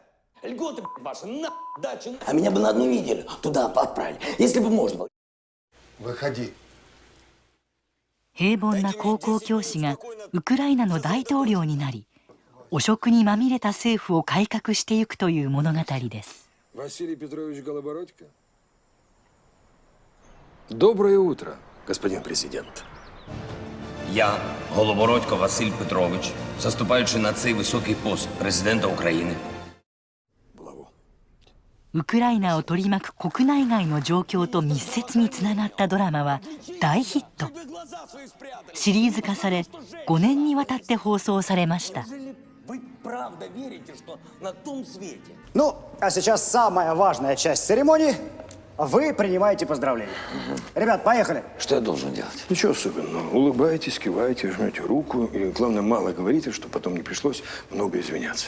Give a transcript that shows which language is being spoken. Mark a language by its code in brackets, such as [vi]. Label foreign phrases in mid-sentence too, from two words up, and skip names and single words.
[ja] 平凡な高校教師がウクライナの大統領になり、汚職にまみれた政府を改革していくという物語です。 [ru] Доброе утро, господин президент. [uk] Я, Голобородько Василь Петрович, заступаючи на цей високий пост президента України. [ja] ウクライナを取り巻く国内外の状況と密接につながったドラマは大ヒット。シリーズ化され5年にわたって放送されました。 [ru] Ну, а сейчас самая важная часть церемонии. Вы принимаете поздравления. Ребят, поехали. Что я должен делать? Ничего особенного. Улыбайтесь, кивайте, жмете руку. И, главное, мало говорите, чтобы потом не пришлось много извиняться.